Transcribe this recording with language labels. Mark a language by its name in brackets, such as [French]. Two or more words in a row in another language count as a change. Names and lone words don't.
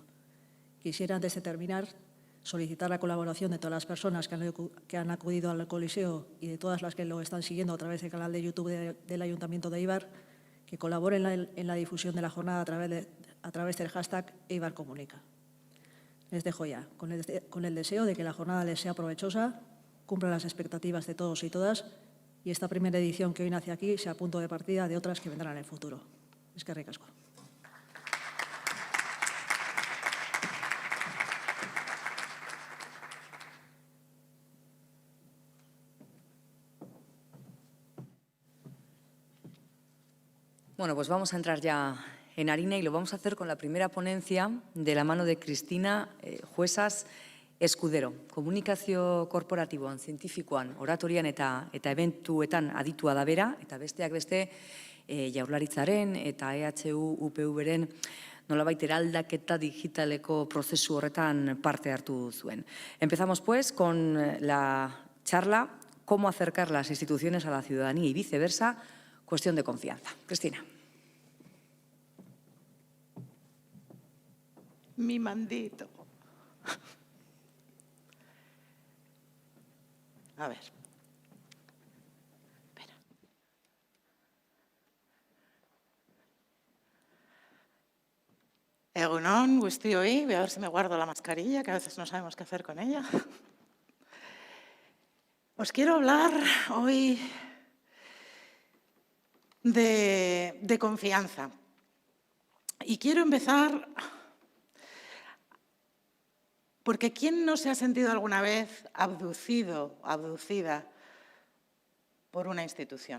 [Spanish] Quisiera, antes de terminar, solicitar la colaboración de todas las personas que han acudido al Coliseo y de todas las que lo están siguiendo a través del canal de YouTube del Ayuntamiento de Eibar, que colaboren en la difusión de la jornada a través del hashtag Eibar Comunica. Les dejo ya, con el deseo de que la jornada les sea provechosa, cumpla las expectativas de todos y todas y esta primera edición que hoy nace aquí sea punto de partida de otras que vendrán en el futuro. [Basque] Eskerrik asko. [Spanish] Bueno, pues vamos a entrar ya en harina y lo vamos a hacer con la primera ponencia de la mano de Cristina Juezas Escudero. [Basque] Komunikazio korporatiboan, zientifikoan, oratorian eta eventuetan aditua da bera, eta besteak beste Jaurlaritzaren eta EHU UPV-ren nolabait eraldaketa digitaleko prozesu horretan parte hartu zuen. [Spanish] Empezamos pues con la charla Cómo acercar las instituciones a la ciudadanía y viceversa, cuestión de confianza. Cristina. Mi mandito. A ver. Espera. [Basque] Egunon, guztioi. [Spanish] Voy a ver si me guardo la mascarilla, que a veces no sabemos qué hacer con ella. Os quiero hablar hoy de confianza. Y quiero empezar porque ¿quién no se ha sentido alguna vez abducido, abducida por una institución?